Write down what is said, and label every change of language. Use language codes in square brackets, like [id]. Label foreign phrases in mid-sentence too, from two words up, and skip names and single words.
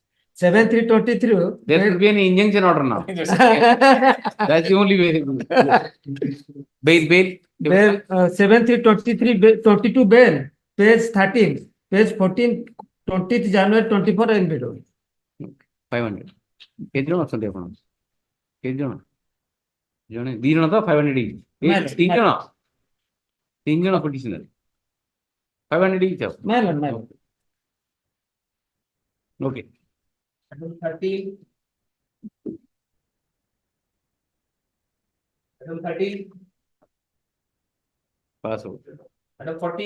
[en] 7/3/23. there should be an injunction order now. That's the only way. Bail. Bail, 7/3/23, 22 bail, page 13, page 14, 20th January 24 NBW. 500. [or] କେତେ ଜଣ ଅଛନ୍ତି ଆପଣ? କେତେ ଜଣ? ଜଣେ 2 ଜଣ ତ 500 each. 3 ଜଣ? [en] 3 ଜଣ petitioner. 500 each. My lord. Okay. Item 13. Item 13. Pass out. Item 14.